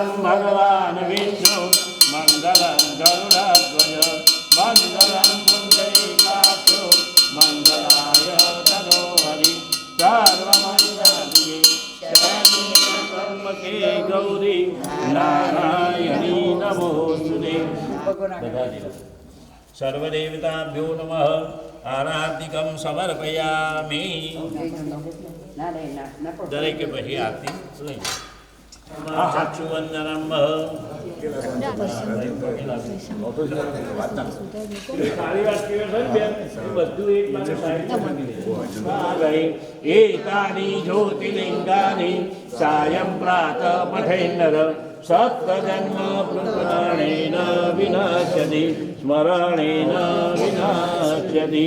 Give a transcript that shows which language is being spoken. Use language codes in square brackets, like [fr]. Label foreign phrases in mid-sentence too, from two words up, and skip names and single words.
[sa] भगवान् विष्णु मङ्गलं गरुडध्वज मङ्गलं पुण्डरीकाक्षो मङ्गलाय तनो हरि सर्वमङ्गलगे शरण्ये गौरी नारायणी नमोस्तुते। सर्वदेवताभ्यो नमः। आरतिकं समर्पयामि। [gu] દરેકે પછી આરતી લઈ [sa] સાક્ષુવંદનમ एतानि ज्योतिर्लिङ्गानि सायं प्रातः पठेन्नर सप्तजन्म प्रकरणेन विनाश्यति स्मरणेन विनाश्यति।